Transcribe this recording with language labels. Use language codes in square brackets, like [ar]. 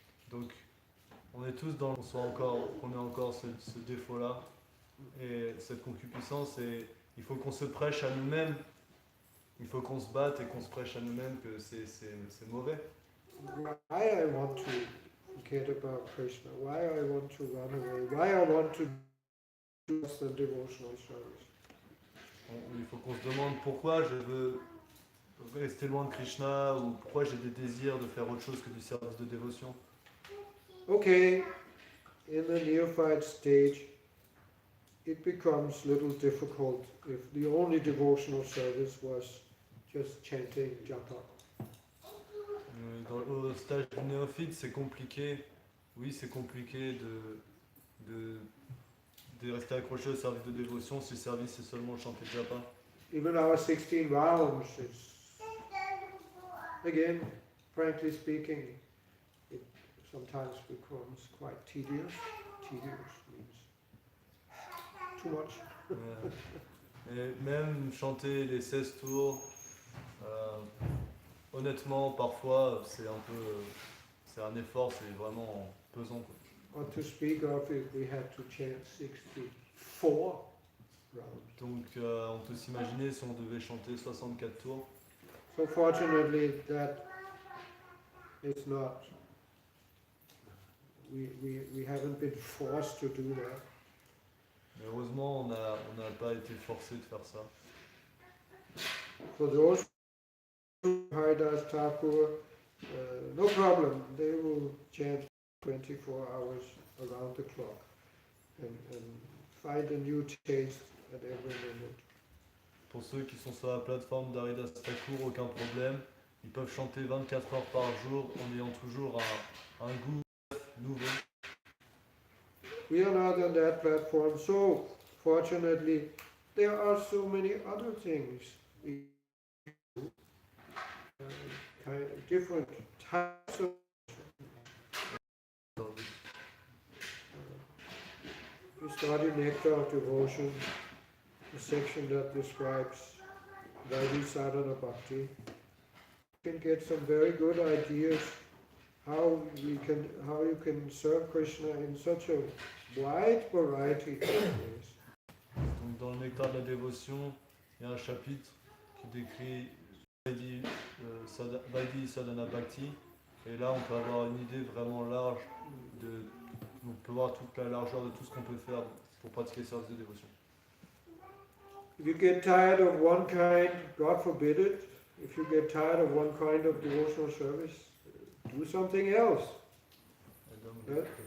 [fr] Donc, on est tous dans, on a encore ce défaut-là et cette concupiscence, et il faut qu'on se prêche à nous-mêmes, il faut qu'on se batte et qu'on se prêche à nous-mêmes que c'est mauvais. [en] Why I want to forget about Krishna, why I want to run away, why I want to do the devotional service. [fr] Il faut qu'on se demande pourquoi je veux rester loin de Krishna ou pourquoi j'ai des désirs de faire autre chose que du service de dévotion. [en] Okay, in the neophyte stage, it becomes a little difficult if the only devotional service was just chanting japa. [fr] Au stage du néophyte, c'est compliqué. Oui, c'est compliqué de rester accroché au service de dévotion si le service est seulement chanter japa. [en] Even our 16 rounds, it's, again, frankly speaking, it sometimes becomes quite tedious. Tedious means too much. [fr] Et même chanter les 16 tours, honnêtement, parfois, c'est un effort, c'est vraiment pesant, quoi. [en] Or to speak of if we had to chant 64 rounds. [fr] Donc, on peut s'imaginer si on devait chanter 64 tours. [en] So fortunately, that is not. We haven't been forced to do that. [fr] Mais heureusement, on n'a pas été forcé de faire ça. [en] For those who Haridas Thakur, no problem. They will chant 24 hours around the clock and find a new taste at every minute. [fr] Pour ceux qui sont sur la plateforme d'Haridas Thakur, aucun problème. Ils peuvent chanter 24 heures par jour en ayant toujours un goût nouveau. [en] We are not on that platform, so fortunately there are so many other things we do, kind of different types of. We study Nectar of Devotion, the section that describes Vaidhi Sadhana Bhakti. You can get some very good ideas how you can serve Krishna in such a wide variety of ways. [fr] Donc, dans le nectar de la dévotion, il y a un chapitre qui décrit Vaidhi Sadhana Bhakti. Et là, on peut avoir une idée vraiment large on peut voir toute la largeur de tout ce qu'on peut faire pour pratiquer le service de dévotion. [en] If you get tired of one kind, God forbid it, if you get tired of one kind of devotional service, do something else. Yeah.